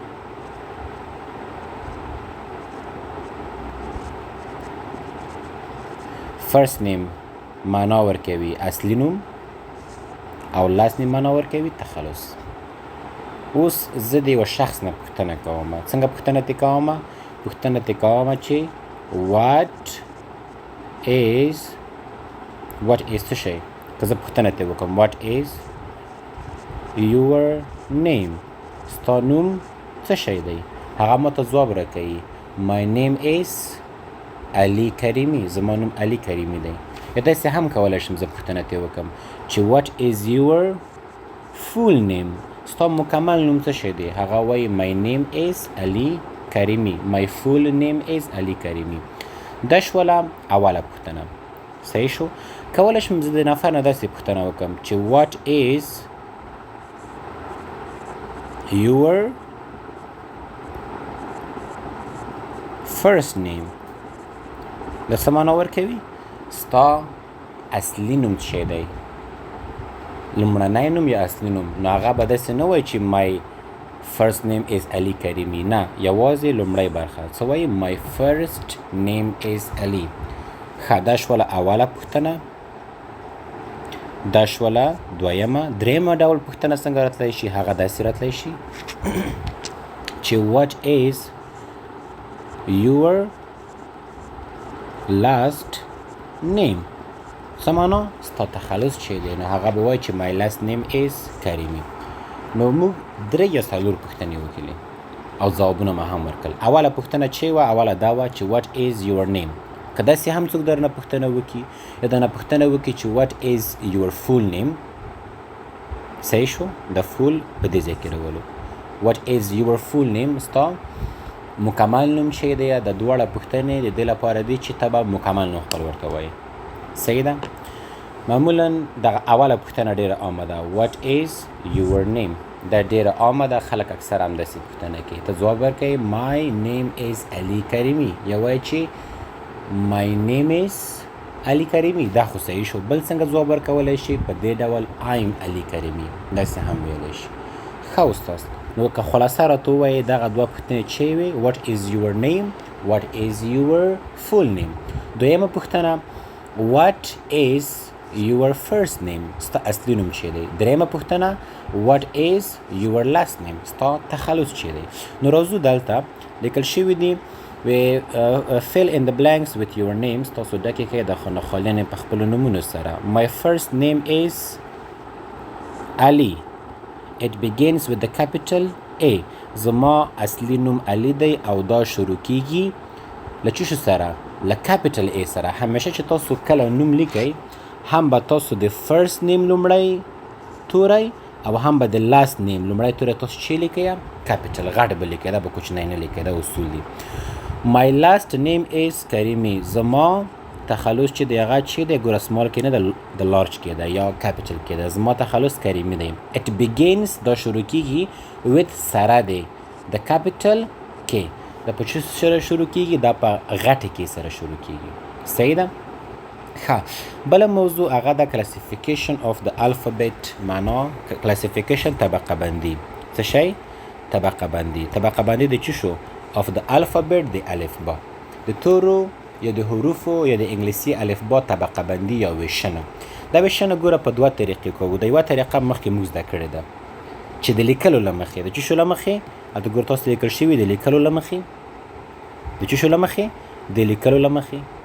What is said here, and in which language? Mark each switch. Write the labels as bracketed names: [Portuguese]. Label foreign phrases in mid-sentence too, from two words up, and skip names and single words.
[English] first name [Pashto] معنا ورکوي اصلي نوم او [English] last name [Pashto] معنا ورکوي تخلص. اوس زه د یو شخص نه پوښتنه کوم. څنګه پوښتنه ترې کوم؟ پوښتنه ترې کوم چې [English] what is [Pashto] څه شی؟ که زه پوښتنه ترې وکړم [English] what is your name؟ [Pashto] ستا نوم څه شی دی؟ هغه ماته ځواب راکوي [English] my name is [Pashto] علي کریمي. زما نوم علي کریمي دی. یا داسې هم کولی شم زه پوښتنه ترې وکړم چې [English] what is your full name؟ [Pashto] ستا مکمل نوم څه شی دی؟ هغه وایي [English] my name is [Pashto] علي کریمي. [English] my full name is علي کریمي. [Pashto] دا شوله اوله پوښتنه. صحیح شو؟ کولی شم زه د نفر نه داسې پوښتنه وکړم چې [English] what is your first name؟ [Pashto] د څه معنا ورکوي؟ ستا اصلي نوم څه شی دی؟ لومړنی نوم یا اصلي نوم؟ نو هغه به داسې نه وایي چې [English] my first name is [Pashto] علي کریمي. نه، یوازې لومړی برخه. څه وایي؟ [English] my first name is [Pashto] علي. ښه، دا شوله اوله پوښتنه. دا شوله دویمه. درېیمه ډول پوښتنه څنګه راتلی شي؟ هغه داسې راتلی شي چې [English] what is your last name؟ [Pashto] څه معنا؟ ستا تخلص چې دی؟ نو هغه به وایي چې [English] my last name is [Pashto] کریمي. نو موږ درې یا څلور پوښتنې وکړلې او ځوابونه مو هم ورکړل. اوله پوښتنه چې وه، اوله دا وه چې [English] what is your name؟ [Pashto] که داسې هم څوک درنه پوښتنه وکړي یا درنه پوښتنه وکړي چې [English] what is your full name؟ [Pashto] صحیح شو؟ د full په دې ځای کې راولو. [English] what is your full name؟ [Pashto] ستا مکمل نوم چې دی د دواړه پوښتنې د دې لپاره دی چې ته به مکمل نوم خپل ورته وایې. صحیح ده؟ معمولا دغه اوله پوښتنه ډېره عامه ده [English] what is your name؟ [Pashto] دا ډېره عامه ده. خلک اکثر همداسې پوښتنه کوي. ته ځواب ورکوې [English] my name is [Pashto] علي کریمي یا وایي چې [English] my name is [Pashto] علي کریمي. دا خو صحیح شو. بل څنګه ځواب ورکولی شي؟ په دې ډول I'm علي کریمي. داسې هم ویلی شي. ښه استاد، نو که خلاصه راته ووایې دغه دوه پوښتنې چې وې [English] what is your name؟ what is your full name؟ [Pashto] دویمه پوښتنه [English] what is your first name؟ [Pashto] ستا اصلي نوم چې دی. درېیمه پوښتنه [English] what is your last name؟ [Pashto] ستا تخلص چې دی. نو راځو دلته لیکل شوي دي [English] fill in the blanks with your names. [Pashto] تاسو ډکې کړئ د خانه‌خالینې په خپلو نومونو سره. [English] my first name is علي. it begins with the capital A. [Pashto] زما اصلي نوم علي دی او دا شروع کیږي له څه شي سره؟ له [English] capital A [Pashto] سره. همیشه چې تاسو کله نوم لیکئ هم به تاسو د [English] first name [Pashto] لومړی توری او هم به د [English] last name [Pashto] لومړی توری تاسو چې لیکئ capital غټ به لیکئ، دا به کوچنی نه لیکئ. دا اصول دي. [English] my last name is [Pashto] کریمي. زما تخلص چې دی هغه چې دی ګوره سمال کې نه د لارج کې ده یا capital کې ده. زما تخلص کریمي دی. [English] it begins [Pashto] دا شروع کیږي with سره دی د [English] capital K. [Pashto] دا په څه سره شروع کیږي؟ دا په غټه کې سره شروع کیږي. صحیح ده؟ ښه، بله موضوع هغه د [English] classification of the alphabet. [Pashto] معنا classification طبقه بندي. څه شی؟ طبقه بندي. طبقه بندي د څه شو؟ [English] of the alphabet [Pashto] د الفبا. د تورو یا د حروفو یا د انګلیسي الفبا طبقه بندي یا ویشنه. دا ویشنه ګوره په دوه طریقې کوو. د یوه طریقه مخکې موږ زده کړې ده چې د لیکلو له مخې. د څه شو له مخې؟ هلته ګوره تاسو لیکل شوي د لیکلو له مخې. د څه شو له مخې؟ د لیکلو له مخې.